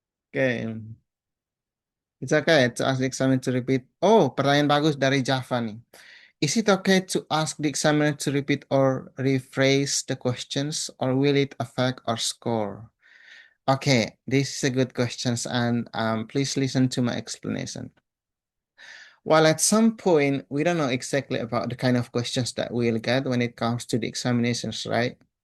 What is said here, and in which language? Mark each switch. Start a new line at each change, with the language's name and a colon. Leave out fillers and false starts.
English: Oke, it's okay to ask the examiner to repeat.
Indonesian: Oh, pertanyaan bagus dari Java nih.
English: Is it okay to ask the examiner to repeat or rephrase the questions, or will it affect our score? Okay, this is a good question, and please listen to my explanation. While at some point, we don't know exactly about the kind of questions that we'll get when it comes to the examinations, right?